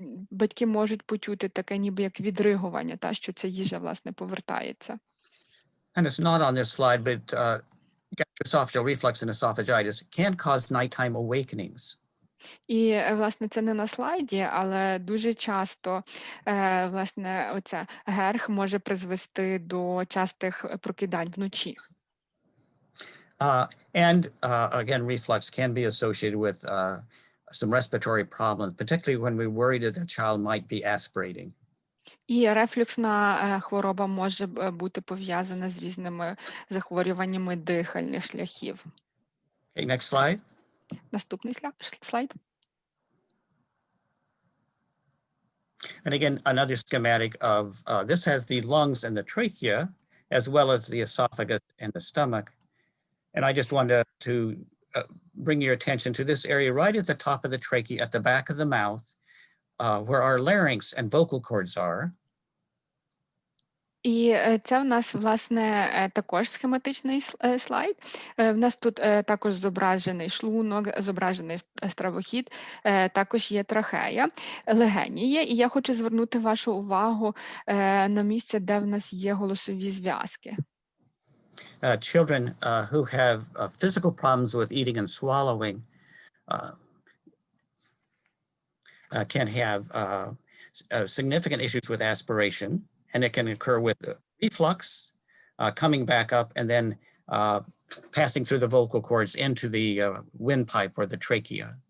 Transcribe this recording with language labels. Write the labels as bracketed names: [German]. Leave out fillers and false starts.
[Ukrainian] Батьки можуть почути таке ніби як відригування, що ця їжа, власне, повертається. [English] And it's not on this slide, but gastroesophageal reflux and esophagitis can cause nighttime awakenings. [Ukrainian] І, власне, це не на слайді, але дуже часто, власне, оця ГЕРХ може призвести до частих прокидань вночі. [English] And again, reflux can be associated with some respiratory problems, particularly when we're worried that the child might be aspirating. [Ukrainian] І рефлюксна хвороба може бути пов'язана з різними захворюваннями дихальних шляхів. [English] Okay, next slide. [Ukrainian] Наступний слайд. [English] And again, another schematic of this has the lungs and the trachea, as well as the esophagus and the stomach. And I just wanted to bring your attention to this area right at the top of the trachea, at the back of the mouth, where our larynx and vocal cords are. [Ukrainian] І це в нас, власне, також схематичний слайд. В нас тут також зображений шлунок, зображений стравохід, також є трахея, легені є. І я хочу звернути вашу увагу на місце, де в нас є голосові зв'язки. [English] Children who have physical problems with eating and swallowing can have significant issues with aspiration, and it can occur with reflux, coming back up, and then passing through the vocal cords into the windpipe or the trachea.